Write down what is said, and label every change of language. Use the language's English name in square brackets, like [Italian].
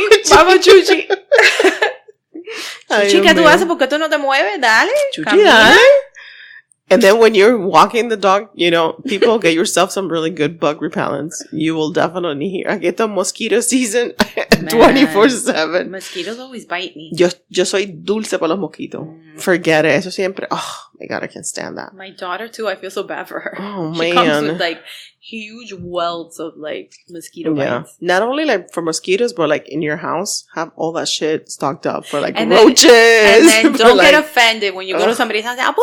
[Spanish] Mama Chuchi. Chuchi, ¿qué tú haces? ¿Por qué tú no te mueves? Dale. Chuchi, dale. [English] And then when you're walking the dog, people, get yourself some really good bug repellents. You will definitely hear. I get the mosquito season 24/7. Mosquitoes always bite me. [Spanish] Yo soy dulce para los mosquitos. [English] Forget it. [Spanish] Eso siempre. [English] Oh my God, I can't stand that. My daughter too. I feel so bad for her. Oh she man. comes with like huge welts of like mosquito bites. Not only like for mosquitoes, but like in your house, have all that shit stocked up for like roaches. And then don't get offended when you go to somebody's house.